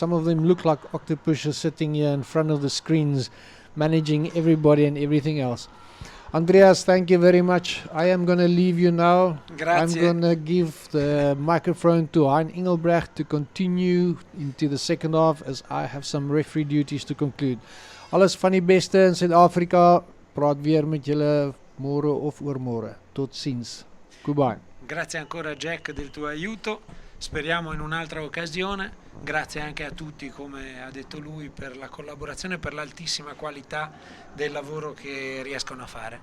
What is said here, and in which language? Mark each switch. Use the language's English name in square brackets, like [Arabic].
[English] Some of them look like octopuses sitting here in front of the screens, managing everybody and everything else. Andreas, thank you very much. I am going to leave you now. [Italian] Grazie. [English] I'm going to give the microphone to Hein Engelbrecht to continue into the second half, as I have some referee duties to conclude. [Afrikaans] Alles van die beste in Suid-Afrika. Praat weer met julle môre of oormôre. Tot ziens. [English] Goodbye. [Italian] Grazie ancora Jack del tuo aiuto, speriamo in un'altra occasione. Grazie anche a tutti, come ha detto lui, per la collaborazione e per l'altissima qualità del lavoro che riescono a fare.